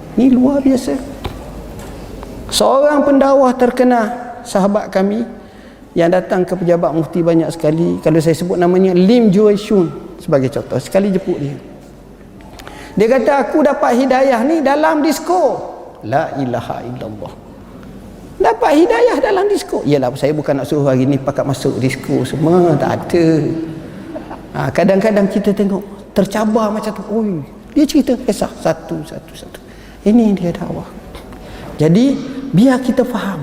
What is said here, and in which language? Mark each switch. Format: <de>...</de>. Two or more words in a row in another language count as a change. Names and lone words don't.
<ms>Ni luar biasa. Seorang pendakwah terkenal, sahabat kami yang datang ke pejabat mufti banyak sekali, kalau saya sebut namanya Lim Jue Shun sebagai contoh, sekali jemput dia. Dia kata aku dapat hidayah ni dalam disko.</ms> <ar>لا إله إلا الله.</ar> <ms>Dapat hidayah dalam disko. Yalah, saya bukan nak suruh hari ni pakat masuk disko semua, tak ada. Kadang-kadang kita tengok tercabar macam tu. Oi, dia cerita kisah satu. Ini dia dakwah. Jadi biar kita faham.</ms>